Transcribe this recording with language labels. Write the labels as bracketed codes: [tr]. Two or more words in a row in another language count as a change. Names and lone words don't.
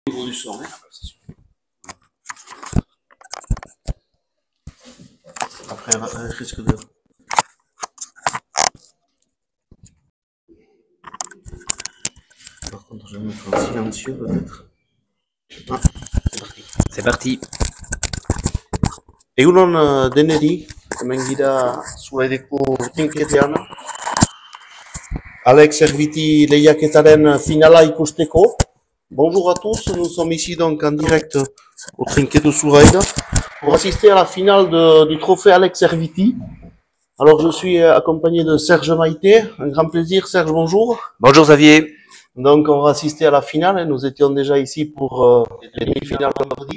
[fr] Niveau du son, hein. Après, elle risque de... Par contre, je vais mettre en silencieux peut-être. Ah, c'est parti. C'est parti. [eu] Egunon deneri, hemen gira zuaideko tinketean. Alex Serviti lehiaketaren finala ikusteko. [fr] Bonjour à tous, nous sommes ici donc en direct au Trinquet de Souraide pour assister à la finale du trophée Alex Serviti. Alors je suis accompagné de Serge Maïté, un grand plaisir. Serge, bonjour. Bonjour Xavier. Donc on va assister à la finale et nous étions déjà ici pour les demi-finales vendredi.